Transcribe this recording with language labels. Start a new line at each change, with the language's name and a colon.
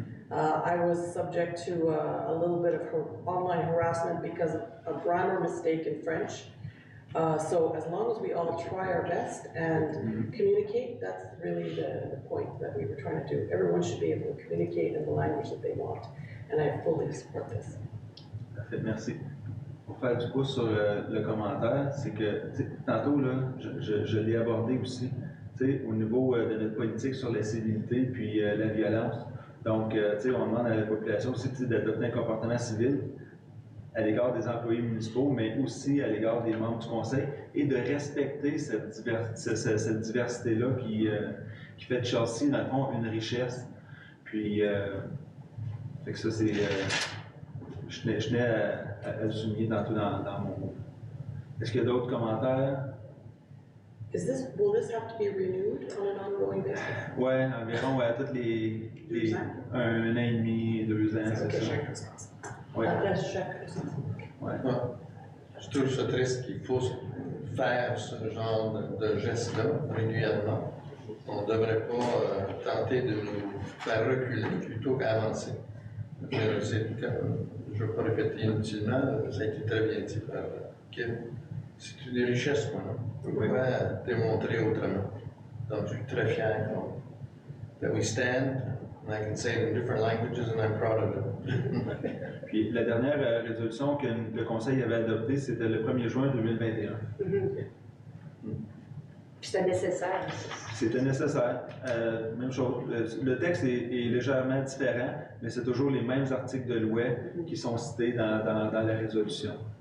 English: I was subject to a little bit of online harassment because of a grammar mistake in French. So as long as we all try our best and communicate, that's really the point that we were trying to do. Everyone should be able to communicate in the language that they want, and I fully support this.
French: Parfait, merci. Pour faire du pouce sur le commentaire, c'est que tantôt, là, je l'ai abordé aussi, au niveau de notre politique sur la civilité puis la violence. Donc, on demande à la population aussi d'adopter un comportement civil à l'égard des employés municipaux, mais aussi à l'égard des membres du conseil, et de respecter cette diversité-là qui fait de Chelsea, dans le fond, une richesse. Puis, fait que ça, c'est... je tenais à le souligner tantôt dans mon mot. Est-ce qu'il y a d'autres commentaires?
English: Will this have to be renewed on an ongoing basis?
French: Ouais, environ tous les 1 an et demi, 2 ans, c'est ça. Ouais. Après chaque Ouais. Je trouve ça triste qu'il faut faire ce genre de geste-là régulièrement. On ne devrait pas tenter de nous faire reculer plutôt qu'avancer. Je ne veux pas répéter inutilement, ça a été très bien dit par Kim. C'est une richesse qu'on a. On peut pas démontrer autrement. Donc je suis très fier
English: that we stand, and I can say it in different languages, and I'm proud of it.
French: Puis la dernière résolution que le Conseil avait adoptée, c'était le 1er juin 2021. Puis c'était nécessaire. C'était nécessaire. Même chose. Le texte est légèrement différent, mais c'est toujours les mêmes articles de loi qui sont cités dans la résolution.